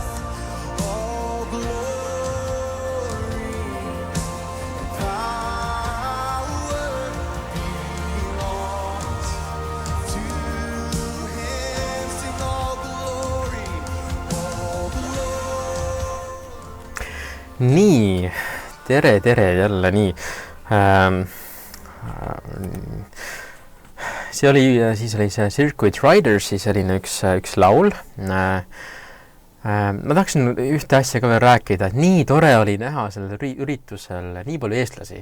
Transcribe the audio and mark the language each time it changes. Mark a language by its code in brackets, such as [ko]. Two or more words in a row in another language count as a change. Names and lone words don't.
[en] All glory and power belongs to Him. Sing all glory, all glory. [et] Nii, tere jälle, nii. Siis oli see Circuit Ridersi selline üks laul. Ma tahaksin ühte asja ka veel rääkida, et nii tore oli näha sellel üritusel nii palju eestlasi.